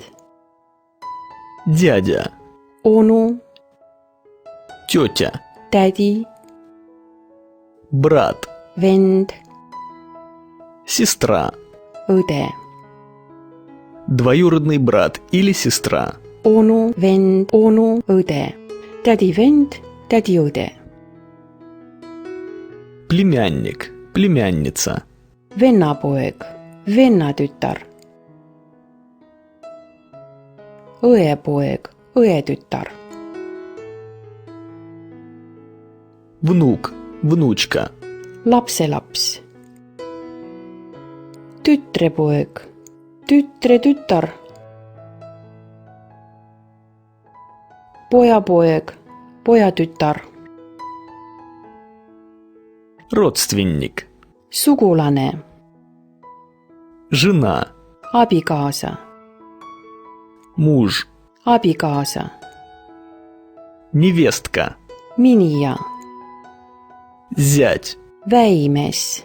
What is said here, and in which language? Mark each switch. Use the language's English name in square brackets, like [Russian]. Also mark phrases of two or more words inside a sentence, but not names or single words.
[Russian] Дядя. [Estonian] onu, [Russian] Тетя. [Estonian] tädi, [Russian] Брат. [Estonian] vend, [Russian] Сестра. [Estonian] õde, [Russian] Двоюродный брат или сестра. [Estonian] onu, vend, onu, õde, tädi, vend, tädi, õde, [Russian] Племянник. Племянница. [Estonian] vennapoeg, vennatütar, õepoeg, õetütar, [Russian] Внук. Внучка. [Estonian] lapselaps, tütrepoeg, tütretütar, pojapoeg, pojatütar, [Russian] Родственник. [Estonian] sugulane, [Russian] Жена. [Estonian] abikaasa, [Russian] Муж. [Estonian] abikaasa, [Russian] Невестка. [Estonian] minija, [Russian] Зять. [Estonian] väimees,